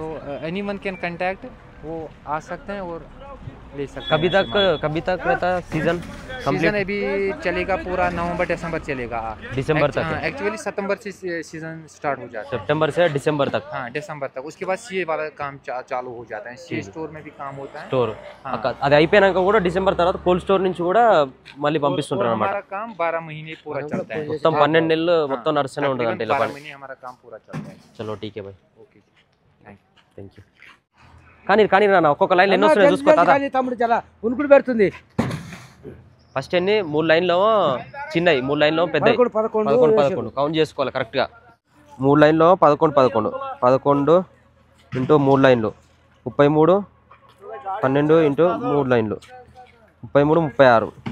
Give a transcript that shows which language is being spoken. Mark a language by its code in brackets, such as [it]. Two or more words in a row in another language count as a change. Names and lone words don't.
[hi] तो [en] any one can contact, [hi] वो आ सकते हैं और ले सकते हैं। कभी तक रहता है सीजन अभी चलेगा पूरा नवंबर दिसंबर चलेगा। दिसंबर तक एक्चुअली सितंबर से सीजन स्टार्ट हो जाता है, सितंबर से दिसंबर तक। हाँ दिसंबर तक। उसके बाद सीए वाला काम चालू हो जाता है। सीए स्टोर में भी काम होता है। [te] స్టోర్ అది అయిపోయినాక కూడా డిసెంబర్ తర్వాత కోల్డ్ స్టోర్ నుంచి కూడా మళ్ళీ పంపిస్తుంటారు అన్నమాట. [hi] हमारा काम 12 महीने पूरा चलता है। [te] మొత్తం 12 నెలలు మొత్తం నడుస్తూనే ఉంటుంది అంటే ఇలా [hi] 12 महीने हमारा काम पूरा चलता है। चलो ठीके भाई. ओके जी, [en] thank you. [te] కానీ నాన్న ఒక్కొక్క లైన్ ఎన్ని వస్తున్నాయి చూసుకో తాత. తమ్ముడు చాలా ఉనుకుడు పెడుతుంది. ఫస్ట్ ఎన్ని 3 లైన్లో చిన్నవి, 3 లైన్లో పెద్దవి. 11 కౌంట్ చేసుకోవాలి కరెక్ట్గా. 3 లైన్లో 11 ఇంటూ 3 లైన్లు 33, 12 ఇంటూ 3 లైన్లు 33, 36.